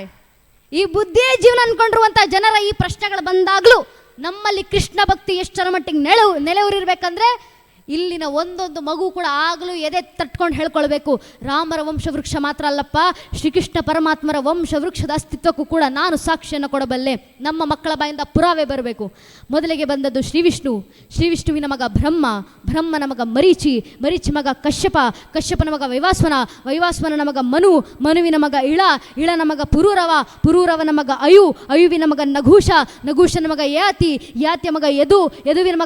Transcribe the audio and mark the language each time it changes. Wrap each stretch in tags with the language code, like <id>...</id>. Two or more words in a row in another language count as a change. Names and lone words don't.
<kn>ಈ ಬುದ್ಧಿಯೇ ಜೀವನ ಅನ್ಕೊಂಡಿರುವಂಥ ಜನರ ಈ ಪ್ರಶ್ನೆಗಳು ಬಂದಾಗಲೂ ನಮ್ಮಲ್ಲಿ ಕೃಷ್ಣ ಭಕ್ತಿ ಎಷ್ಟರ ಮಟ್ಟಿಗೆ ನೆಲೆಯೂರಿರ್ಬೇಕಂದ್ರೆ ಇಲ್ಲಿನ ಒಂದೊಂದು ಮಗು ಕೂಡ ಆಗಲೂ ಎದೆ ತಟ್ಕೊಂಡು ಹೇಳ್ಕೊಳ್ಬೇಕು, ರಾಮರ ವಂಶವೃಕ್ಷ ಮಾತ್ರ ಅಲ್ಲಪ್ಪ, ಶ್ರೀಕೃಷ್ಣ ಪರಮಾತ್ಮರ ವಂಶವೃಕ್ಷದ ಅಸ್ತಿತ್ವಕ್ಕೂ ಕೂಡ ನಾನು ಸಾಕ್ಷಿಯನ್ನು ಕೊಡಬಲ್ಲೆ. ನಮ್ಮ ಮಕ್ಕಳ ಬಾಯಿಂದ ಪುರಾವೆ ಬರಬೇಕು. ಮೊದಲಿಗೆ ಬಂದದ್ದು ಶ್ರೀವಿಷ್ಣುವಿನ ಮಗ ಬ್ರಹ್ಮನ ಮಗ ಮರೀಚಿ ಮಗ ಕಶ್ಯಪನ ಮಗ ವೈವಾಸ್ವನ ಮಗ ಮನುವಿನ ಮಗ ಇಳನ ಮಗ ಪುರೂರವನ ಮಗ ಅಯುವಿನ ಮಗ ನಘೂಷನ ಮಗ ಯಾತಿಯ ಮಗ ಯದುವಿನ ಮಗ</kn>